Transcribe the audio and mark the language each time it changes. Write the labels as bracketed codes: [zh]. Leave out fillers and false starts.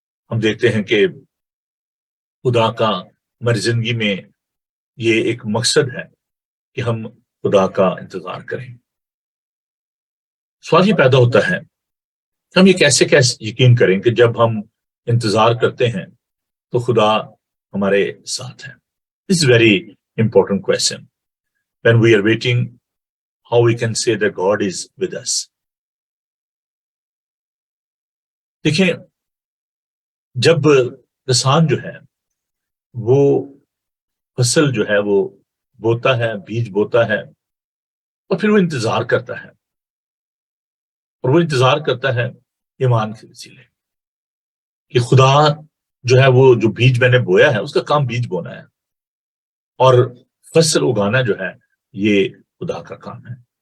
[ur] ہم دیکھتے ہیں کہ خدا کا ہماری زندگی میں یہ ایک مقصد ہے کہ ہم خدا کا انتظار کریں. سوال یہ پیدا ہوتا ہے کہ ہم یہ کیسے یقین کریں کہ جب ہم انتظار کرتے ہیں تو خدا ہمارے ساتھ ہے. [en] This is a very important question. When we are waiting, how we can say that God is with us? [ur] دیکھیں، جب کسان جو ہے وہ فصل جو ہے وہ بوتا ہے، بیج بوتا ہے، اور پھر وہ انتظار کرتا ہے، اور وہ انتظار کرتا ہے ایمان کے وسیلے کہ خدا جو ہے وہ جو بیج میں نے بویا ہے اس کا کام بیج بونا ہے، اور فصل اگانا جو ہے یہ خدا کا کام ہے.